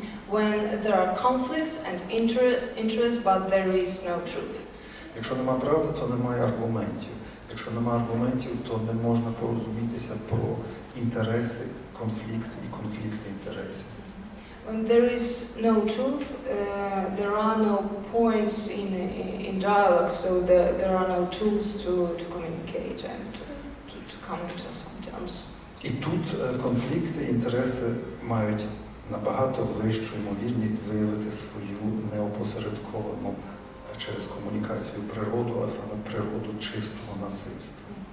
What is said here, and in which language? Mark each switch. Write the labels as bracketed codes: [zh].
[en] When there are conflicts and interests, but there is no truth. [uk] Якщо нема правди, то немає аргументів. Якщо немає аргументів, то не можна порозумітися про інтереси, конфлікти і конфлікти інтересів. [en] When there is no truth, there are no points in dialogue, so there are no tools to communicate and to come into some terms. [uk] І тут конфлікти, інтереси мають набагато вищу ймовірність виявити свою неопосередковану через комунікацію природу, а саме природу чистого насильства.